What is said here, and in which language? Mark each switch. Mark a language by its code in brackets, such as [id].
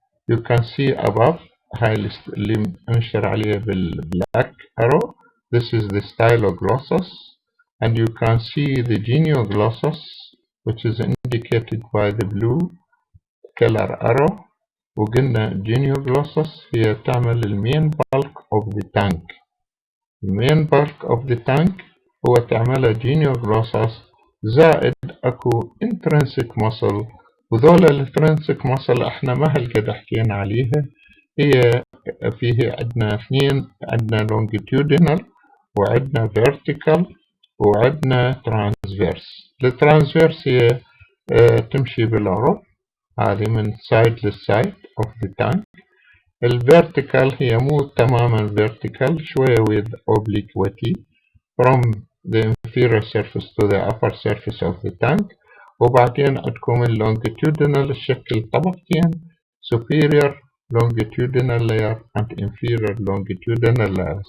[en] You can see above [ar] هاي اللي انشر عليه بالبلاك [en] arrow, this is the styloglossus, and you can see the genioglossus which is indicated by the blue color arrow. وقلنا genioglossus [ar] هي تعمل [en] main bulk of the tongue. The main bulk of the tongue [ar] هو تعملها genioglossus زائد اكو [en] intrinsic muscle, [ar] وذول الانترنسك muscle احنا ما هالقد حكينا عليها. هي فيه عندنا اثنين, عندنا longitudinal وعندنا vertical وعندنا transverse. الترانسفيرس هي تمشي بالعرض, هذه من side للside of the tongue. الvertical هي مو تماما [en] vertical, شوية with obliquity from the inferior surface to the upper surface of the tongue. [ar] وبعدين عندكم [en] longitudinal الشكل طبقتين, superior longitudinal layer and inferior longitudinal layer.